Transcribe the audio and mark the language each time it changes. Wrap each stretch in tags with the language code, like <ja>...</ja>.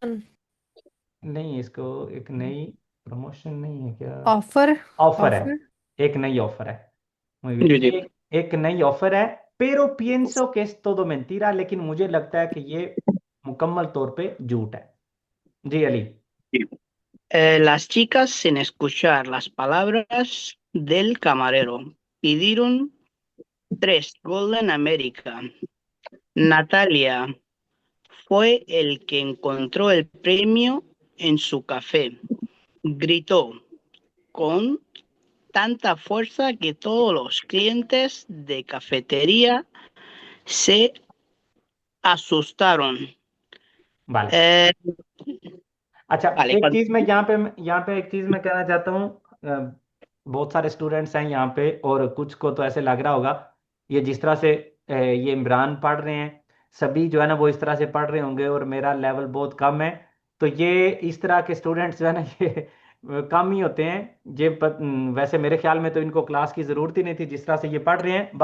<hi>हैं, नहीं इसको, एक नई, प्रमोशन नहीं है क्या, ऑफर। ऑफर है, ऑफर। एक नई ऑफर है,</hi> <es>muy bien,</es> <hi>जी ये जी। एक नई ऑफर है,</hi> <es>pero pienso que es todo mentira,</es> <hi>लेकिन मुझे लगता है कि ये मुकम्मल तौर पे झूठ है। जी Ali.</hi> <es>Las chicas, sin escuchar las palabras del camarero, pidieron tres Golden America. Natalia fue el que encontró el premio en su café. Gritó con tanta fuerza que todos los clientes de cafetería se asustaron. vale, Eh,</es> <hi>अच्छा,</hi> <es>vale,</es> <hi>एक चीज मैं यहाँ पे एक चीज मैं कहना चाहता हूँ, बहुत सारे स्टूडेंट्स हैं यहाँ पे और कुछ को तो ऐसे लग रहा होगा, ये जिस तरह से ये इमरान पढ़ रहे हैं, सभी जो है ना वो इस तरह से पढ़ रहे होंगे और मेरा लेवल बहुत कम है, तो ये इस तरह के स्टूडेंट्स जो है ना ये कम ही होते हैं, वैसे मेरे ख्याल में तो इनको क्लास की जरूरत ही नहीं थी जिस तरह से ये पढ़ रहे हैं।</hi>